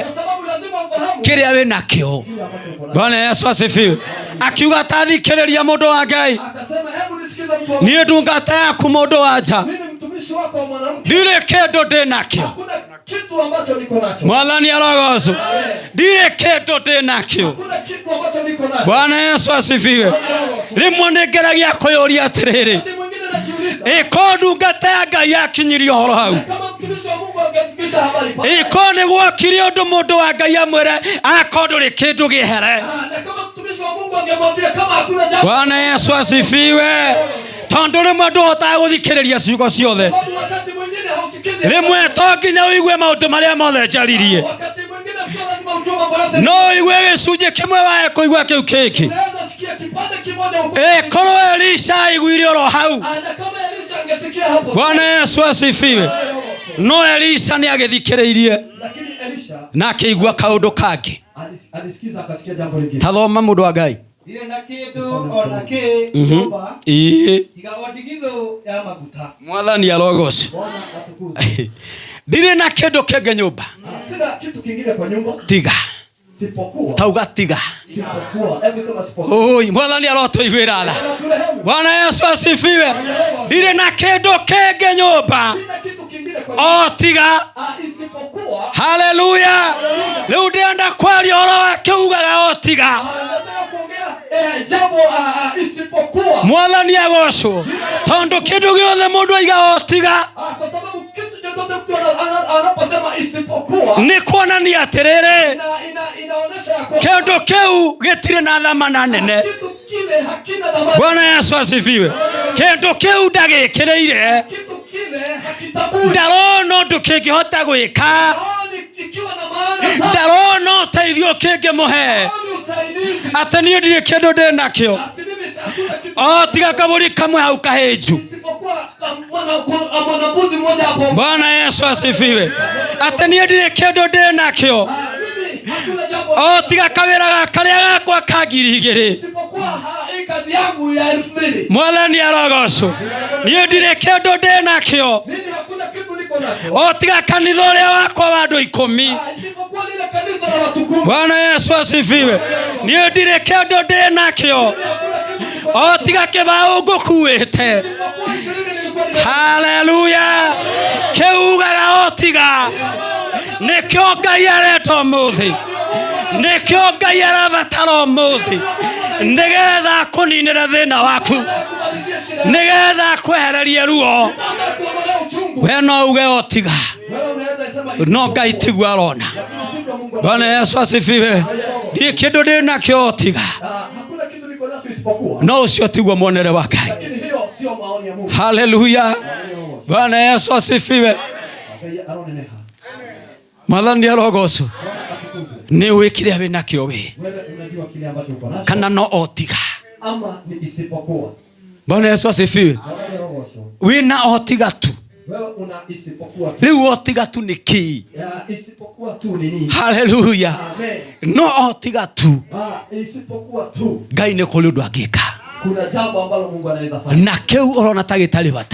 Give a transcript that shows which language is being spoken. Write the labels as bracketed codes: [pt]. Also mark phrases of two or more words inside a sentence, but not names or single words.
[sw] Kwa sababu lazima ufahamu [ki] kĩrĩa wĩ nakĩo. [sw] kile ambacho uko nacho. Bwana Yesu asifiwe. [ki] Akiuga tathikĩrĩria mũndũ wa Ngai, [sw] Akasema hebu nisikize mtu wa [ki] niĩ ndungata yaku mũndũ wa nja, [sw] mimi mtumishi wako mwanamke. [ki] ndirĩ kĩndũ ndĩ nakĩo. [sw] Hakuna kitu ambacho niko nacho. [ki] Mwathani arogocwo. Ndirĩ kĩndũ ndĩ nakĩo. [sw] Hakuna kitu ambacho niko nacho. Bwana Yesu asifiwe. [ki] Rĩmwe nĩ ngeragia kũyũria atĩrĩrĩ, [sw] Wakati mwingine najiuliza, [ki] ĩko ndungata ya Ngai yakinyirie ũhoro hau? [sw] kama mtumishi wa Mungu angefikisha habari pale. [ki] Ĩko nĩ gwokire ũndũ mũndũ wa Ngai amwĩre akorwo ndũrĩ kĩndũ gĩhere? [sw] Na kama mtumishi wa Mungu angemwambia kama hakuna jambo. Bwana Yesu asifiwe. [ki] Tondũ rĩmwe ndũhotaga gũthikĩrĩria ciugo ciothe. [sw] Sababu wakati mwingine hausikii [ki] rimwe to nginya uigue maundu maria mothe njaririe [sw] Wakati mwingine sio lazima ujue mambo yote. [ki] no uigue gicunjĩ kĩmwe wae kũigua kĩu kĩngĩ [sw] Unaweza sikia kipande kimoja [ki] korwo Elisha aiguire oro hau [sw] na kama Elisha angesikia hapo. Bwana Yesu asifiwe [ki] no Elisha nĩ agĩthikĩrĩirie [sw] Lakini Elisha [ki] na akĩigua kaũndũ kangĩ [sw] alisikiza akasikia jambo lingine. [ki] ta thoma mũndũ wa Ngai Dire na kĩndũ ona kĩ nyũmba tiga o ndigithũ ya maguta. Mwathani arogocwo [sw] Bwana atukuzwe. [ki] ndirĩ na kĩndũ kĩngĩ nyũmba [sw] Sina kitu kingine kwa nyumba [ki] tiga [sw] sipokuwa. [ki] tauga tiga [sw] Hebu sema sipokuwa. [ki] oi Mwathani arotũiguĩra tha [sw] Bwana Yesu asifiwe [ki] ndirĩ na kĩndũ kĩngĩ nyũmba [sw] Sina kitu kingine kwa nyumba. [ki] o tiga [sw] Isipokuwa. [ki] haleluya rĩu ndĩrenda kwaria ũhoro wa kĩugaga o tiga [sw] Nataka kuongea jambo isipokuwa. [ki] Mwathani agocwo tondũ kĩndũ gĩothe mũndũ aiga o tiga [sw] Kwa sababu kitu chochote mtu anaposema isipokuwa [ki] nĩ kuonania atĩrĩrĩ [sw] inaonesha ya kwamba [ki] kĩndũ kĩu gĩtirĩ na thamana nene [sw] kitu kile hakina dhamana. Bwana Yesu asifiwe [ki] kĩndũ kĩu ndagĩkĩrĩire [sw] Kitu kile hakitabui. [ki] ndarona ũndũ kĩngĩhota gwĩka [sw] Haoni ikiwa na maana sana. [ki] ndarona ũteithio kĩngĩmũhe [sw] Haoni usaidizi. [ki] atĩ niĩ ndirĩ kĩndũ ndĩ nakĩo [sw] Ati mimi hakuna kitu [ki] o tiga kabũri kamwe hau kahĩnju [sw] isipokuwa mwanambuzi mmoja hapo. Bwana Yesu asifiwe [ki] atĩ niĩ ndirĩ kĩndũ ndĩ nakĩo [sw] Mimi hakuna jambo [ki] o tiga kawĩra karĩa gakwa ka 2,000 [sw] isipokuwa hii kazi yangu ya 2,000. [ki] Mwathani arogocwo niĩ ndirĩ kĩndũ ndĩ nakĩo [sw] Mimi hakuna kitu niko nacho. [ki] o tiga kanitha ũrĩa wakwa wa andũ 10 [sw] Isipokuwa lile kanisa la watu 10. Bwana Yesu asifiwe [ki] niĩ ndirĩ kĩndũ ndĩ nakĩo [sw] Hakuna kitu niko [ki] o tiga kĩbaũ ngũkuĩte [sw] isipokuwa 20 nilikuwa nime. [ki] haleluya kĩugaga o tiga nĩkĩo Ngai areta ũmũthĩ nĩkĩo Ngai arabatara ũmũthĩ nĩgetha kũninĩra thĩna waku nĩgetha kwehererie ruo we no uge o tiga no Ngai tiguo arona [sw] Bwana Yesu asifiwe [ki] ndiĩ kĩndũ ndĩ nakĩo o tiga [sw] Hakuna kitu niko nacho isipokuwa. [ki] no ũcio tiguo muonere wa Ngai [sw] Lakini hiyo sio maoni ya Mungu. haleluya Bwana Yesu asifiwe [ki] Aroneneha. Mwathani arogocwo nĩ wĩ kĩrĩa wĩ nakĩo wĩ [sw] Wewe unajua kile ambacho uko nacho [ki] kana no o tiga [sw] ama ni isipokuwa. Bwana Yesu asifiwe [ki] wĩna o tiga tu [sw] Wewe una isipokuwa tu. [ki] rĩu o tiga tu nĩ kĩĩ [sw] Isipokuwa tu ni nini? haleluya Amen. [ki] no o tiga tu [sw] Isipokuwa tu. [ki] Ngai nĩ kũrĩ ũndũ angĩka [sw] Kuna jambo ambalo Mungu anaweza fanya. [ki] na kĩu ũrona ta gĩtarĩ bata